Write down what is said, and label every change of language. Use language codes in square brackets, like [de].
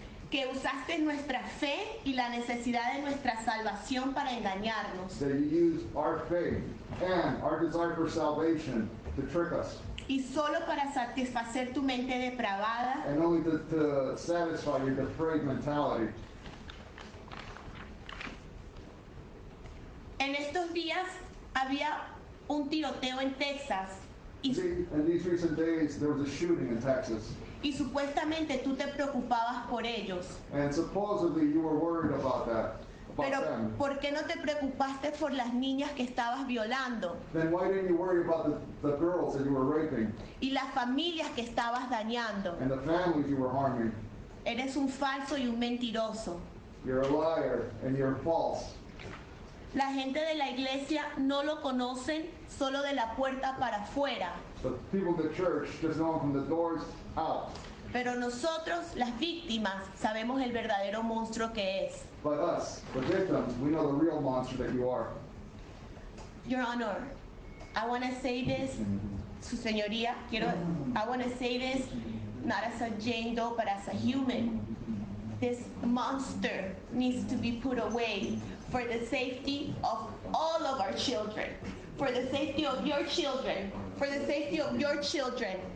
[es] Que usaste nuestra fe y la necesidad de nuestra salvación para engañarnos. [en] That you used our faith and our desire for salvation to trick us, [es] Y solo para satisfacer tu mente depravada, [en] and only to satisfy your depraved mentality. [es] en estos días había un tiroteo en Texas y, [en] In these recent days, there was a shooting in Texas, [es] y supuestamente tú te preocupabas por ellos. [en] and supposedly you were worried about that, about [es] Pero [en] them. [es] ¿por qué no te preocupaste por las niñas que estabas violando [en] Then why didn't you worry about the girls that you were raping [es] y las familias que estabas dañando? [en] and the families you were harming? [es] Eres un falso y un mentiroso. [en] You're a liar and you're false. [es] La gente de la iglesia no lo conocen solo de la puerta para afuera, [en] The people in the church just know him from the doors out. [es] pero nosotros, las víctimas, sabemos el verdadero monstruo que es. [en] But us, the victims, we know the real monster that you are. Your Honor, I want to say this, [es] Su Señoría, [en] I want to say this not as a Jane Doe, but as a human. This monster needs to be put away for the safety of all of our children, for the safety of your children, for the safety of your children.